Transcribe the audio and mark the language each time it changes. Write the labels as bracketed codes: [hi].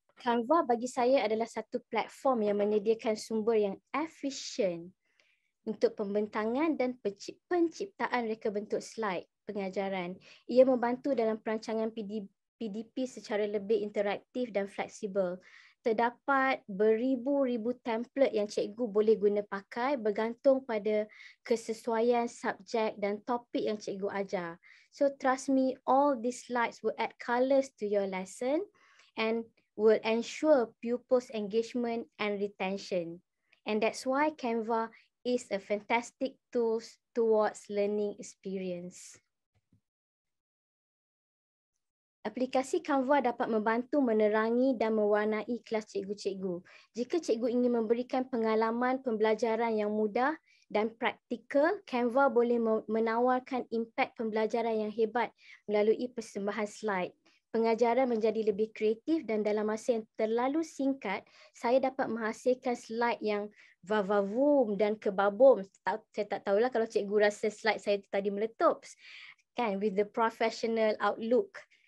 [ms] Canva bagi saya adalah satu platform yang menyediakan sumber yang efisien untuk pembentangan dan penciptaan reka bentuk slide pengajaran. Ia membantu dalam perancangan PDP secara lebih interaktif dan fleksibel. Terdapat beribu-ribu template yang cikgu boleh guna pakai bergantung pada kesesuaian subjek dan topik yang cikgu ajar. [en] So trust me, all these slides will add colours to your lesson and will ensure pupils' engagement and retention. And that's why Canva is a fantastic tool towards learning experience. [ms] Aplikasi Canva dapat membantu menerangi dan mewarnai kelas cikgu-cikgu. Jika cikgu ingin memberikan pengalaman pembelajaran yang mudah dan praktikal, Canva boleh menawarkan impak pembelajaran yang hebat melalui persembahan slide. Pengajaran menjadi lebih kreatif dan dalam masa yang terlalu singkat, saya dapat menghasilkan slide yang vavavum dan kebabum. Saya tak tahulah kalau cikgu rasa slide saya tadi meletup. [en] Kan, with the professional outlook.